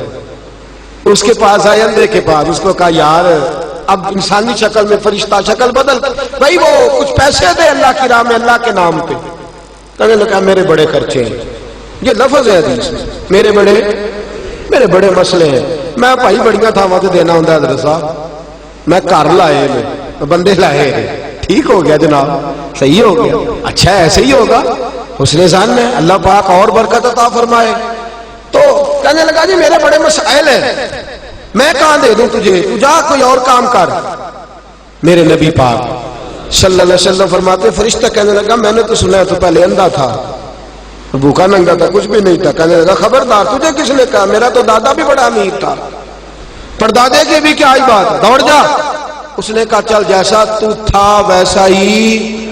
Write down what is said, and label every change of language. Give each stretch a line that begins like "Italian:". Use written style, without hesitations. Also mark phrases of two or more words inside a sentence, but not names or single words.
Urdu: اس کے پاس آئے اندھے کے پاس، اس کو کہا یار اب انسانی شکل میں فرشتہ شکل بدل بھائی، وہ کچھ پیسے دے اللہ کی راہ میں، اللہ کے نام پہ. کہنے لگا میرے بڑے خرچے ہیں، یہ لفظ ہے حدیث میں، میرے بڑے مسئلے ہیں،
Punjabi: میں بھائی بڑیاں تھاواں تے دینا ہوندا
Urdu: حضرت صاحب، میں گھر لائے میں بندے لائے. ٹھیک ہو گیا جناب، صحیح ہو گیا، اچھا ایسے ہی ہوگا، حسن ظن ہے، اللہ پاک اور برکت عطا فرمائے. تو کہنے لگا جی میرے بڑے مسائل ہیں، میں کہاں دے دوں تجھے، تو جا کوئی اور کام کر. میرے نبی پاک
Arabic: صلی اللہ علیہ وسلم
Urdu: فرماتے فرشتہ کہنے لگا میں نے تو سنا ہے تو پہلے اندھا تھا، بھوکا ننگا تھا، کچھ بھی نہیں تھا. کہنے لگا خبردار، تجھے کس نے کہا؟ میرا تو دادا بھی بڑا امیر تھا. پردادے کی بھی کیا ہی بات، دوڑ جا۔ اس نے کہا چل جیسا تو تھا ویسا ہی.